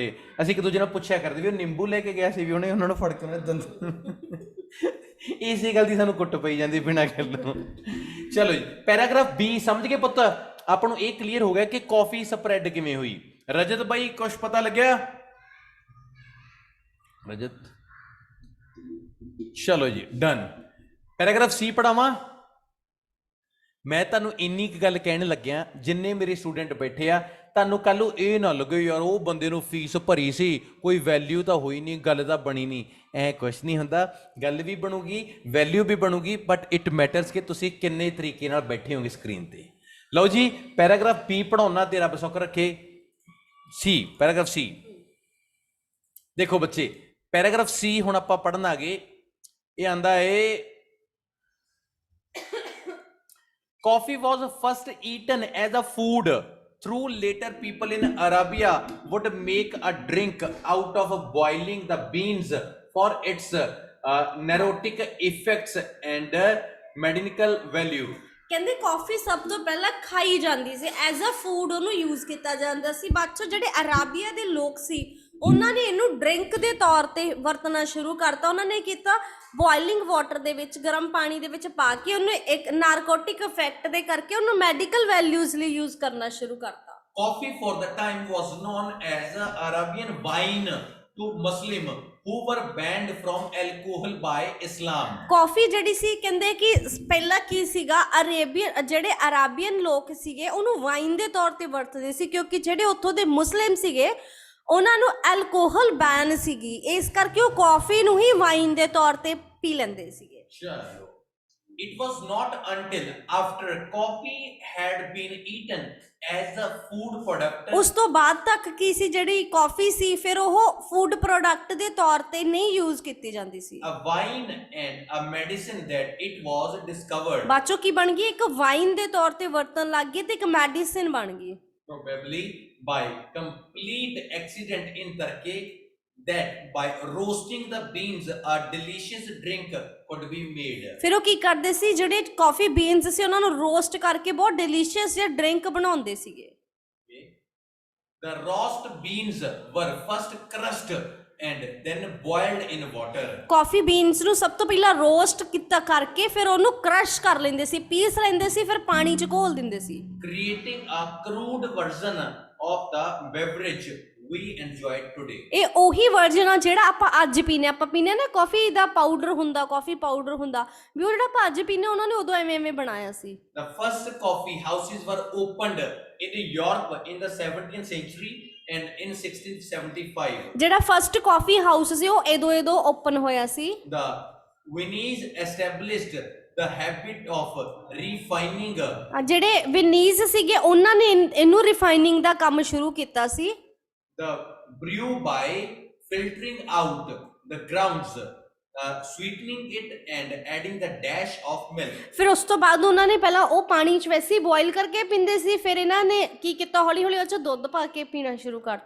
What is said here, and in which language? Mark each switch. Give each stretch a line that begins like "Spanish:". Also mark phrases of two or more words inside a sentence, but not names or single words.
Punjabi: ਅਸੀਂ ਇੱਕ ਦੂਜੇ ਨਾਲ ਪੁੱਛਿਆ ਕਰਦੇ ਵੀ ਉਹ ਨਿੰਬੂ ਲੈ ਕੇ ਗਿਆ ਸੀ, ਵੀ ਉਹਨੇ ਉਹਨਾਂ ਨੂੰ ਫੜ ਕੇ ਉਹਨਾਂ ਦੇ ਦੰਦ। ਇਸੇ ਗੱਲ ਦੀ ਸਾਨੂੰ ਕੁੱਟ ਪਈ ਜਾਂਦੀ ਬਿਨਾਂ ਗੱਲੋਂ। ਚਲੋ ਜੀ, ਪੈਰਾਗ੍ਰਾਫ B ਸਮਝ ਗਏ ਪੁੱਤ? ਆਪਾਂ ਨੂੰ ਇਹ ਕਲੀਅਰ ਹੋ ਗਿਆ ਕਿ ਕਾਫੀ ਸਪਰੈਡ ਕਿਵੇਂ ਹੋਈ। ਰਜਤ ਬਾਈ ਕੁਛ ਪਤਾ ਲੱਗਿਆ? ਰਜਤ, ਚਲੋ ਜੀ ਡਨ। ਪੈਰਾਗ੍ਰਾਫ C ਪੜ੍ਹਾਵਾ। ਮੈਂ ਤੁਹਾਨੂੰ ਇੰਨੀ ਗੱਲ ਕਹਿਣ ਲੱਗਿਆ, ਜਿੰਨੇ ਮੇਰੇ ਸਟੂਡੈਂਟ ਬੈਠੇ ਆ, ਤੁਹਾਨੂੰ ਕੱਲ੍ਹ ਇਹ ਨਾ ਲੱਗੇ ਯਾਰ ਉਹ ਬੰਦੇ ਨੂੰ ਫੀਸ ਭਰੀ ਸੀ, ਕੋਈ ਵੈਲਿਊ ਤਾਂ ਹੋਈ ਨਹੀਂ, ਗੱਲ ਤਾਂ ਬਣੀ ਨਹੀਂ। ਏ ਕੁਝ ਨਹੀਂ ਹੁੰਦਾ, ਗੱਲ ਵੀ ਬਣੂਗੀ, ਵੈਲਿਊ ਵੀ ਬਣੂਗੀ,
English: But it matters
Punjabi: ਕਿ ਤੁਸੀਂ ਕਿੰਨੇ ਤਰੀਕੇ ਨਾਲ ਬੈਠੇ ਹੋਗੇ ਸਕਰੀਨ ਤੇ। ਲਓ ਜੀ, ਪੈਰਾਗ੍ਰਾਫ B ਪੜ੍ਹਾਉਣਾ ਤੇ ਰੱਬ ਸੁੱਖ ਰੱਖੇ। C, ਪੈਰਾਗ੍ਰਾਫ C ਦੇਖੋ ਬੱਚੇ, ਪੈਰਾਗ੍ਰਾਫ C ਹੁਣ ਆਪਾਂ ਪੜ੍ਹਨ ਆ ਗਏ। ਯੇ ਆਂਦਾ ਹੈ,
English: coffee was first eaten as a food, through later people in Arabia would make a drink out of boiling the beans for its narcotic effects and medicinal value।
Punjabi: ਕਹਿੰਦੇ ਕਾਫੀ ਸਭ ਤੋਂ ਪਹਿਲਾਂ ਖਾਈ ਜਾਂਦੀ ਸੀ,
English: as a food
Punjabi: ਉਹਨੂੰ ਯੂਜ਼ ਕੀਤਾ ਜਾਂਦਾ ਸੀ। ਬਾਅਦ ਚੋਂ ਜਿਹੜੇ ਅਰਾਬੀਆ ਦੇ ਲੋਕ ਸੀ, ਉਹਨਾਂ ਨੇ ਇਹਨੂੰ ਡਰਿੰਕ ਦੇ ਤੌਰ ਤੇ ਵਰਤਣਾ ਸ਼ੁਰੂ ਕਰਤਾ। ਉਹਨਾਂ ਨੇ ਕੀਤਾ
English: boiling water
Punjabi: ਦੇ ਵਿੱਚ, ਗਰਮ ਪਾਣੀ ਦੇ ਵਿੱਚ ਪਾ ਕੇ ਉਹਨੂੰ ਇੱਕ
English: narcotic effect
Punjabi: ਦੇ ਕਰਕੇ ਉਹਨੂੰ
English: medical values
Punjabi: ਲਈ ਯੂਜ਼ ਕਰਨਾ ਸ਼ੁਰੂ ਕਰਤਾ।
English: Coffee for the time was known as Arabian wine to Muslim who were banned from alcohol by Islam।
Punjabi: ਕਾਫੀ ਜਿਹੜੀ ਸੀ, ਕਹਿੰਦੇ ਕਿ ਪਹਿਲਾਂ ਕੀ ਸੀਗਾ, ਅਰੇਬੀਅਨ ਜਿਹੜੇ ਅਰਾਬੀਅਨ ਲੋਕ ਸੀਗੇ ਉਹਨੂੰ ਵਾਈਨ ਦੇ ਤੌਰ ਤੇ ਵਰਤਦੇ ਸੀ, ਕਿਉਂਕਿ ਜਿਹੜੇ ਉੱਥੋਂ ਦੇ ਮੁਸਲਿਮ ਸੀਗੇ ਉਹਨਾਂ ਨੂੰ
English: alcohol ban
Punjabi: ਸੀਗੀ, ਇਸ ਕਰਕੇ ਉਹ ਕਾਫੀ ਨੂੰ ਹੀ ਵਾਈਨ ਦੇ ਤੌਰ ਤੇ ਪੀ ਲੈਂਦੇ ਸੀਗੇ। ਚਲੋ,
English: it was not until after coffee had been eaten as a food product,
Punjabi: ਉਸ ਤੋਂ ਬਾਅਦ ਤੱਕ ਕੀ ਸੀ, ਜਿਹੜੀ ਕਾਫੀ ਸੀ ਫਿਰ ਉਹ
English: food product
Punjabi: ਦੇ ਤੌਰ ਤੇ ਨਹੀਂ ਯੂਜ਼ ਕੀਤੀ ਜਾਂਦੀ ਸੀ,
English: a wine and a medicine that it was discovered।
Punjabi: ਬਾਅਦ ਚੋਂ ਕੀ ਬਣ ਗਈ, ਇੱਕ ਵਾਈਨ ਦੇ ਤੌਰ ਤੇ ਵਰਤਣ ਲੱਗ ਗਈ ਤੇ ਇੱਕ ਮੈਡੀਸਿਨ ਬਣ ਗਈ।
English: probably by complete accident in Turkey, that by roasting the beans a delicious drink could be made.
Punjabi: ਫਿਰ ਉਹ ਕੀ ਕਰਦੇ ਸੀ, ਜਿਹੜੇ
English: coffee beans
Punjabi: ਸੀ ਉਹਨਾਂ ਨੂੰ ਰੋਸਟ ਕਰਕੇ ਬਹੁਤ ਡਿਲੀਸ਼ੀਅਸ ਜਿਹਾ ਡਰਿੰਕ ਬਣਾਉਂਦੇ ਸੀਗੇ।
English: Okay. The roast beans were first crushed and then boiled in water. coffee beans
Punjabi: ਨੂੰ ਸਭ ਤੋਂ ਪਹਿਲਾਂ ਰੋਸਟ ਕੀਤਾ ਕਰਕੇ ਫਿਰ ਉਹਨੂੰ ਕ੍ਰਸ਼ ਕਰ ਲੈਂਦੇ ਸੀ, ਪੀਸ ਲੈਂਦੇ ਸੀ, ਫਿਰ ਪਾਣੀ 'ਚ ਘੋਲ ਦਿੰਦੇ ਸੀ।
English: Creating a crude version of the beverage we enjoy today.
Punjabi: ਇਹ ਉਹੀ ਵਰਜਨ ਆ ਜਿਹੜਾ ਆਪਾਂ ਅੱਜ ਪੀਨੇ, ਆਪਾਂ ਪੀਨੇ ਨਾ ਕਾਫੀ ਦਾ ਪਾਊਡਰ ਹੁੰਦਾ,
English: coffee powder
Punjabi: ਹੁੰਦਾ ਵੀ ਉਹ ਜਿਹੜਾ ਆਪਾਂ ਅੱਜ ਪੀਨੇ ਉਹਨਾਂ ਨੇ ਉਦੋਂ ਐਵੇਂ ਬਣਾਇਆ ਸੀ।
English: The first coffee houses were opened in Europe in the 17th century and in 1675.
Punjabi: ਜਿਹੜਾ
English: first coffee house
Punjabi: ਸੀ ਉਹ ਇਦੋਂ ਓਪਨ ਹੋਇਆ ਸੀ।
English: The Viennese established the habit of refining.
Punjabi: ਜਿਹੜੇ ਵਿਨੀਜ਼ ਸੀਗੇ ਉਹਨਾਂ ਨੇ ਇਹਨੂੰ ਰਿਫਾਈਨਿੰਗ ਦਾ ਕੰਮ ਸ਼ੁਰੂ ਕੀਤਾ ਸੀ।
English: The brew by filtering out the grounds, sweetening it and adding the dash of milk.
Punjabi: ਫਿਰ ਉਸ ਤੋਂ ਬਾਅਦ ਉਹਨਾਂ ਨੇ ਪਹਿਲਾਂ ਉਹ ਪਾਣੀ 'ਚ ਵੈਸੇ ਹੀ ਬੋਇਲ ਕਰਕੇ ਪੀਂਦੇ ਸੀ, ਫਿਰ ਇਹਨਾਂ ਨੇ ਕੀ ਕੀਤਾ, ਹੌਲੀ ਹੌਲੀ ਉਹ 'ਚ ਦੁੱਧ ਪਾ ਕੇ ਪੀਣਾ ਸ਼ੁਰੂ ਕਰਤਾ।